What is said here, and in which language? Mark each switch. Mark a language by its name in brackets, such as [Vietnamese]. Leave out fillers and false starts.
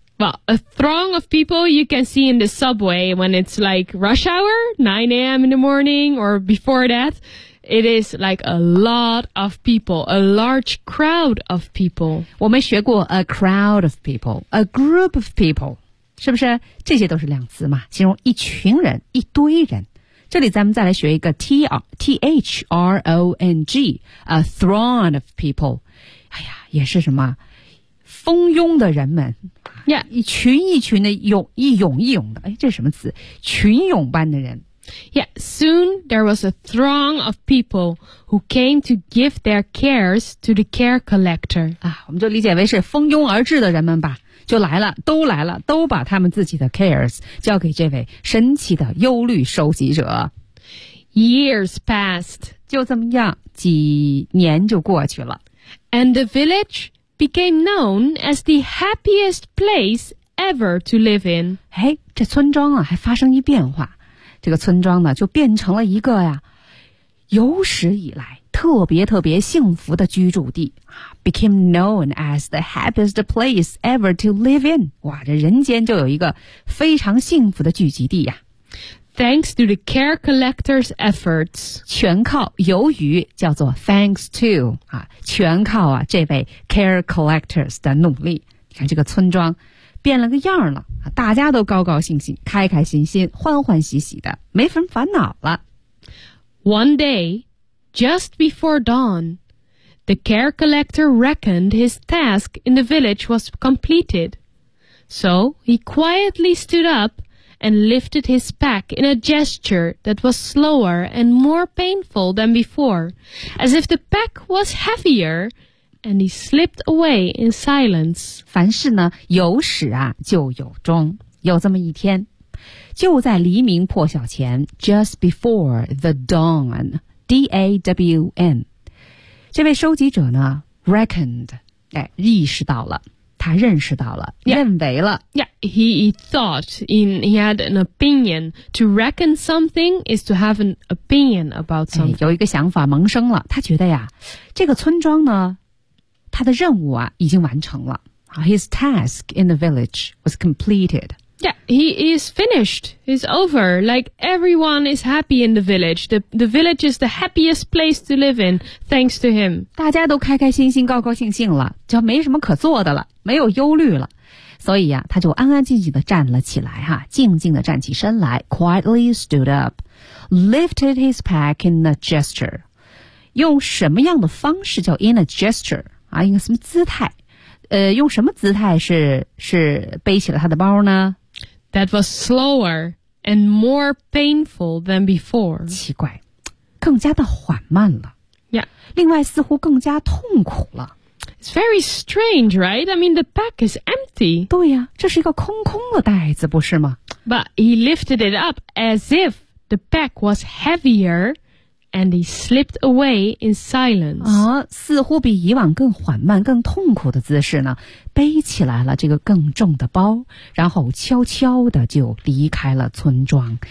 [English] Well, a throng of people you can see in the subway when it's like rush hour, 9 a.m. in the morning or before that. It is like a lot of people, a large crowd of people. [Chinese] 我们学过 [English] a crowd of people, a group of people. [Chinese] 是不是？这些都是量词嘛，形容一群人，一堆人。这里咱们再来学一个 throng, [English] a throng of people. [Chinese] 哎呀，也是什么？蜂拥的人们。 Yeah. 一群一群的涌，一涌一涌的。哎，这是什么词？群涌般的人。 [English] Yeah, soon there was a throng of people who came to give their cares to the care collector. [Chinese] 啊，我们就理解为是蜂拥而至的人们吧，就来了，都来了，都把他们自己的 cares 交给这位神奇的忧虑收集者。 [English] Years passed. [Chinese] 就这么样，几年就过去了。 [English] And the village became known as the happiest place ever to live in. [Chinese] 哎，这村庄啊，还发生一变化。这个村庄呢，就变成了一个呀，有史以来特别特别幸福的居住地。 [English] Became known as the happiest place ever to live in. [Chinese] 哇，这人间就有一个非常幸福的聚集地呀。 [English] Thanks to the care collector's efforts. [Chinese] 全靠由于叫做 thanks to. 啊，全靠啊这位 care collector's 的努力。你看这个村庄。变了个样了，大家都高高兴兴，开开心心，欢欢喜喜的，没什么烦恼了。 [English] One day, just before dawn, the care collector reckoned his task in the village was completed. So he quietly stood up and lifted his pack in a gesture that was slower and more painful than before, as if the pack was heavier. And he slipped away in silence. [Chinese] 凡事呢，有始啊，就有终。有这么一天，就在黎明破晓前 ， [English] just before the dawn, [Chinese] D-A-W-N. 这位收集者呢 ，reckoned, 哎，意识到了，他认识到了， yeah. 认为了。 [English] Yeah, he had an opinion. To reckon something is to have an opinion about something.、 [Chinese] 哎、有一个想法萌生了，他觉得呀，这个村庄呢。他的任务啊已经完成了。 [English] His task in the village was completed. Yeah, he is finished. It's over. Like everyone is happy in the village. The village is the happiest place to live in, thanks to him. [Chinese] 大家都开开心心高高兴兴了，就没什么可做的了，没有忧虑了。所以啊，他就安安静静地站了起来哈，静静地站起身来 [English] quietly stood up, lifted his pack in a gesture. [Chinese] 用什么样的方式叫 in a gesture? 啊，一个什么姿态？用什么姿态是背起了他的包呢 [English] ？That was slower and more painful than before. [Chinese] 奇怪，更加的缓慢了。 Yeah. 另外，似乎更加痛苦了。 [English] It's very strange, right? I mean, the pack is empty. [Chinese] 对呀，这是一个空空的袋子，不是吗？ [English] But he lifted it up as if the pack was heavier, and he slipped away in silence. [Chinese] 啊，似乎比以往更缓慢、更痛苦的姿势呢，背起来了这个更重的包，然后悄悄地就离开了村庄。